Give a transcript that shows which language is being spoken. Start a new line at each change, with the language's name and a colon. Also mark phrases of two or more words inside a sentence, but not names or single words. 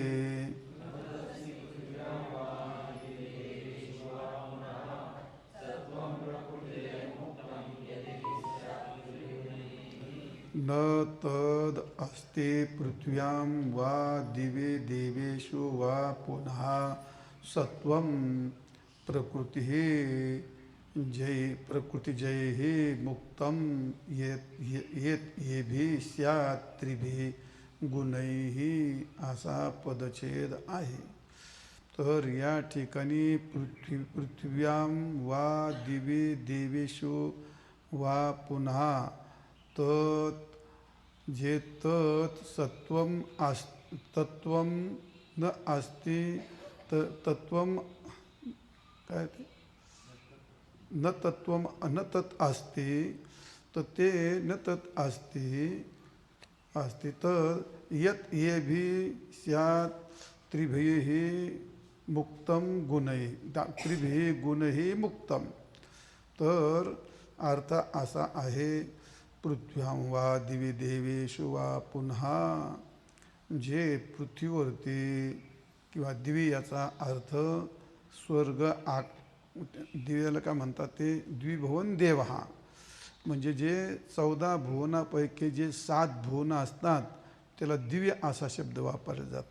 Sanskrit: न तद अस्ति पृथिव्यां वा दिवि देवेषु वा पुनः, सत्वं प्रकृतिः प्रकृतिजैः मुक्तं, येभिः स्यात् त्रिभिः गुणैः.
Marathi: असा पदच्छेद आहे. तर या ठिकाणी
Sanskrit: पृथिव्यां वा दिवि देवेषु वा पुनः, तत् जे तत् सत्वम तत्वम न अस्ति, तत्वम
Marathi: काय ते
Sanskrit: न तत्वम न तत् अस्ति,
Marathi: तर ते
Sanskrit: न तत् अस्ति तर यत् येभिः स्यात् त्रिभिः मुक्तं गुणैः, त्रिभिः गुणैः मुक्तं.
Marathi: तर अर्थ असा आहे,
Sanskrit: पृथ्व्यां वा दिवि देवेषु वा पुनः,
Marathi: जे पृथ्वीवरती किंवा दिवी याचा अर्थ स्वर्ग, दिव्याला काय म्हणतात ते द्विभुवन देव. हा म्हणजे जे 14 भुवनापैकी जे 7 भुवनं असतात त्याला दिव्य असा शब्द वापरला जातो.